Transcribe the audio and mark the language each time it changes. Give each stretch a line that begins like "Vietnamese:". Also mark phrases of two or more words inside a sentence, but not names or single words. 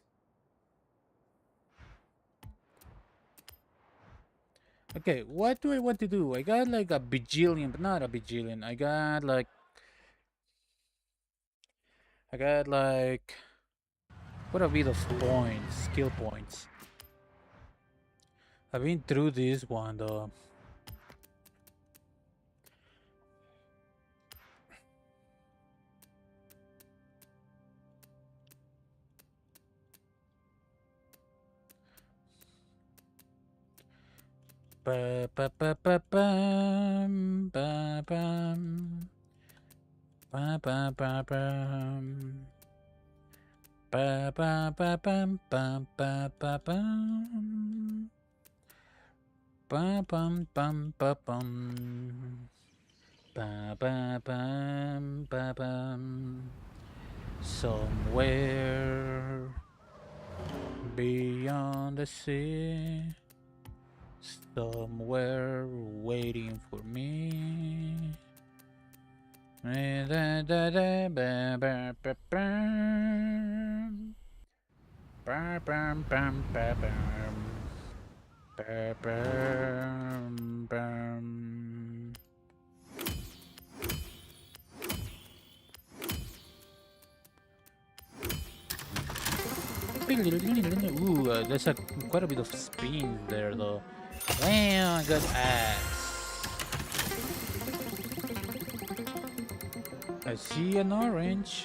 English: Okay, what do I want to do? I got like a bajillion, but not a bajillion. I got like what a bit of points, skill points. I've been through this one though. Ba ba ba ba bam ba bam ba ba ba bam ba ba ba bam ba ba ba bam ba bum bum ba bum ba ba bam ba bam. Somewhere beyond the sea, somewhere waiting for me. Da, da, da, ba, ba, ba, bam. Ba, bam, bam, ba, bam. Ba, bam, bam. Ooh, there's quite a bit of spin there though. Wow, I got ass. I see an orange.